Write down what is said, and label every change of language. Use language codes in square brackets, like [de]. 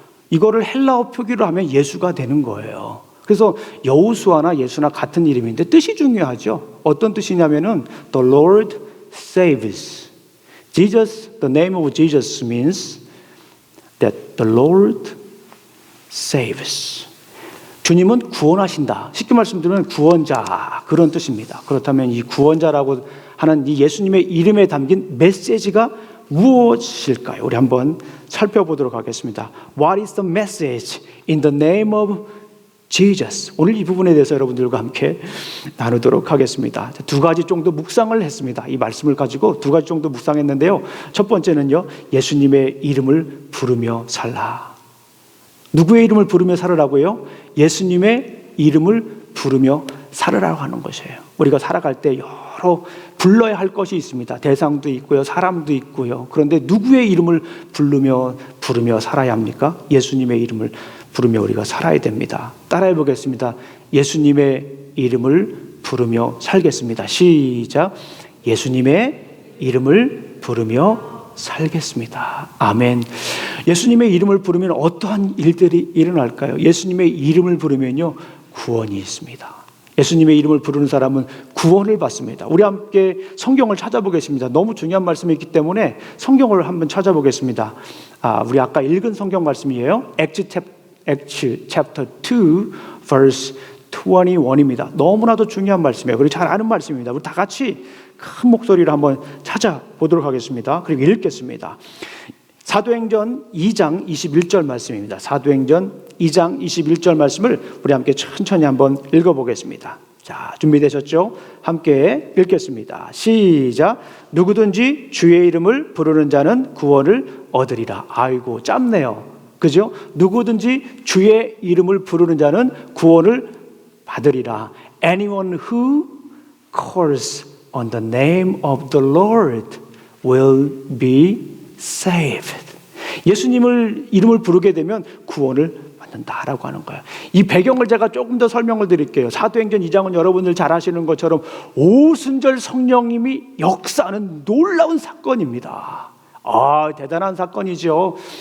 [ko] 이거를 헬라어 표기로 하면 예수가 되는 거예요. 그래서 여호수아나 예수나 같은 이름인데 뜻이 중요하죠. 어떤 뜻이냐면은 [en] The Lord saves. Jesus, the name of Jesus means that the Lord saves. [ko] 주님은 구원하신다. 쉽게 말씀드리면 구원자, 그런 뜻입니다. 그렇다면 이 구원자라고 하는 이 예수님의 이름에 담긴 메시지가 무엇일까요? 우리 한번 살펴보도록 하겠습니다. [en] What is the message in the name of Jesus. [ko] 오늘 이 부분에 대해서 여러분들과 함께 나누도록 하겠습니다. 두 가지 정도 묵상을 했습니다. 이 말씀을 가지고 두 가지 정도 묵상했는데요. 첫 번째는요, 예수님의 이름을 부르며 살라. 누구의 이름을 부르며 살으라고요? 예수님의 이름을 부르며 살으라고 하는 것이에요. 우리가 살아갈 때 여러 불러야 할 것이 있습니다. 대상도 있고요, 사람도 있고요. 그런데 누구의 이름을 부르며 살아야 합니까? 예수님의 이름을 부르며 우리가 살아야 됩니다. 따라해 보겠습니다. 예수님의 이름을 부르며 살겠습니다. 시작. 예수님의 이름을 부르며 살겠습니다. 아멘. 예수님의 이름을 부르면 어떠한 일들이 일어날까요? 예수님의 이름을 부르면요, 구원이 있습니다. 예수님의 이름을 부르는 사람은 구원을 받습니다. 우리 함께 성경을 찾아보겠습니다. 너무 중요한 말씀이 있기 때문에 성경을 한번 찾아보겠습니다. 우리 아까 읽은 성경 말씀이에요. [en] Acts chapter 2 verse 21입니다. [ko] 너무나도 중요한 말씀이에요. 그리고 잘 아는 말씀입니다. 우리 다 같이 큰 목소리로 한번 찾아보도록 하겠습니다. 그리고 읽겠습니다. 사도행전 2장 21절 말씀입니다. 사도행전 2장 21절 말씀을 우리 함께 천천히 한번 읽어보겠습니다. 자, 준비되셨죠? 함께 읽겠습니다. 시작. 누구든지 주의 이름을 부르는 자는 구원을 얻으리라. 아이고, 짧네요. 그죠? 누구든지 주의 이름을 부르는 자는 구원을 받으리라. [en] Anyone who calls on the name of the Lord will be saved. [ko] 예수님을 이름을 부르게 되면 구원을 받는다라고 하는 거예요. 이 배경을 제가 조금 더 설명을 드릴게요. 사도행전 2장은 여러분들 잘 아시는 것처럼 오순절 성령님이 역사하는 놀라운 사건입니다. 대단한 사건이죠.